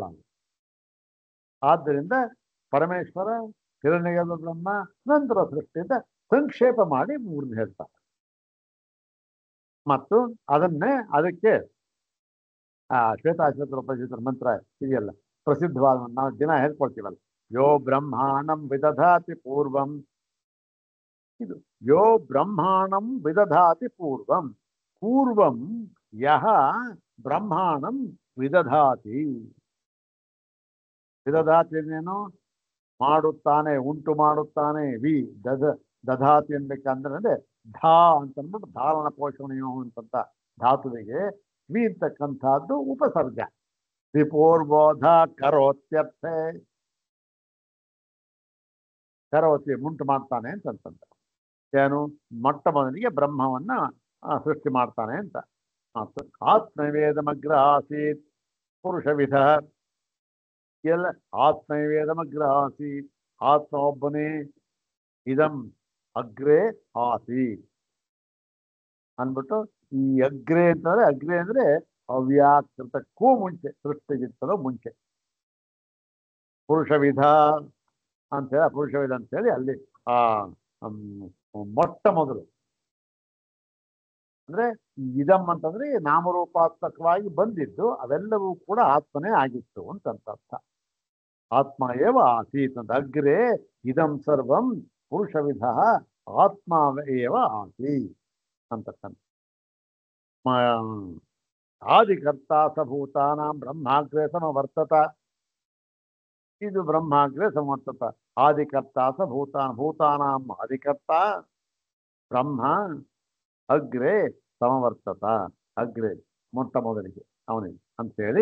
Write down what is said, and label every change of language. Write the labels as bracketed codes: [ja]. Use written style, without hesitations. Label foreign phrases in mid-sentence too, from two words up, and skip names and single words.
[kn] ಆದ್ದರಿಂದ ಪರಮೇಶ್ವರ, ಹಿರಣ್ಯಗರ್ಭ ಬ್ರಹ್ಮ, ನಂತರ ಸೃಷ್ಟಿಯಿಂದ ಸಂಕ್ಷೇಪ ಮಾಡಿ ಮೂರನ್ನ ಹೇಳ್ತಾರೆ. ಮತ್ತು ಅದಕ್ಕೆ ಶ್ವೇತಾಶ್ವೇತರ ಉಪನಿಷತ್ತರ ಮಂತ್ರ ಇದೆಯಲ್ಲ, ಪ್ರಸಿದ್ಧವಾದ, ನಾವು ದಿನ ಹೇಳ್ಕೊಳ್ತೀವಲ್ಲ, [sa] ಯೋ ಬ್ರಹ್ಮಾಣಂ ವಿದಧಾತಿ ಪೂರ್ವಂ. ಇದು ಯೋ ಬ್ರಹ್ಮಾಣಂ ವಿದಧಾತಿ ಪೂರ್ವಂ. ಪೂರ್ವಂ ಯಹ ಬ್ರಹ್ಮಾಣಂ ವಿದಧಾತಿ. [kn] ವಿದಧಾತಿ ಅಂದ್ರೇನು? ಮಾಡುತ್ತಾನೆ, ಉಂಟು ಮಾಡುತ್ತಾನೆ. ದಧಾತಿ ಅನ್ಬೇಕಂದ್ರೆ ಧಾ ಅಂತಂದ್ಬಿಟ್ಟು ಧಾರಣ ಪೋಷಣೆಯೋ ಅಂತಂತ ಧಾತುವಿಗೆ ವಿ ಅಂತಕ್ಕಂಥದ್ದು ಉಪಸರ್ಗ. [sa] ವಿಪೂರ್ಬೋಧ ಕರೋತ್ಯರ್ಥೆ. [kn] ಕರೋತಿ ಉಂಟು ಮಾಡ್ತಾನೆ ಅಂತಂತ. ಏನು? ಮೊಟ್ಟ ಮೊದಲಿಗೆ ಬ್ರಹ್ಮವನ್ನ ಸೃಷ್ಟಿ ಮಾಡ್ತಾನೆ ಅಂತ. [sa] ಆತ್ಮವೇದಮಗ್ರ ಆಸೀತ್ ಪುರುಷವಿಧ. ಎಲ್ಲ ಆತ್ಮವೇದಮಗ್ರ ಆಸೀತ್. [kn] ಆತ್ಮ ಒಬ್ಬನೇ. [sa] ಇದಂ ಅಗ್ರೆ ಆಸೀತ್ [kn] ಅಂದ್ಬಿಟ್ಟು ಈ ಅಗ್ರೆ ಅಂತಂದ್ರೆ, ಅಗ್ರೆ ಅಂದ್ರೆ ಅವ್ಯಾಕೃತಕ್ಕೂ ಮುಂಚೆ, ಸೃಷ್ಟಿಗಿಂತಲೂ ಮುಂಚೆ. ಪುರುಷವಿಧ ಅಂತೇಳಿ, ಪುರುಷವಿಧ ಅಂತೇಳಿ ಅಲ್ಲಿ ಮೊಟ್ಟ ಮೊದಲು ಅಂದ್ರೆ ಇದಂ ಅಂತಂದ್ರೆ ನಾಮರೂಪಾತ್ಮಕವಾಗಿ ಬಂದಿದ್ದು ಅವೆಲ್ಲವೂ ಕೂಡ ಆತ್ಮನೇ ಆಗಿತ್ತು ಅಂತಂತ ಅರ್ಥ. [sa] ಆತ್ಮ ಏವ ಆಸೀತ್ ಅಂತ. ಅಗ್ರೆ ಇದಂ ಸರ್ವಂ ಪುರುಷವಿಧ ಆತ್ಮ ಏವ ಆಸೀತ್ ಅಂತಕ್ಕಂಥ. ಆದಿಕರ್ತ ಸಭೂತಾನಾಂ ಬ್ರಹ್ಮಾಗ್ರೆ ಸಮವರ್ತತ. ಇದು ಬ್ರಹ್ಮಾಗ್ರೆ ಸಮವರ್ತತ. ಆದಿಕರ್ತ ಸಭೂತಾನ್. ಭೂತಾನಾಂ ಆದಿಕರ್ತ ಬ್ರಹ್ಮ. ಅಗ್ರೆ ಸಮವರ್ತತ. [kn] ಅಗ್ರೆ ಮೊಟ್ಟ ಮೊದಲಿಗೆ ಅವನಿಗೆ ಅಂತೇಳಿ.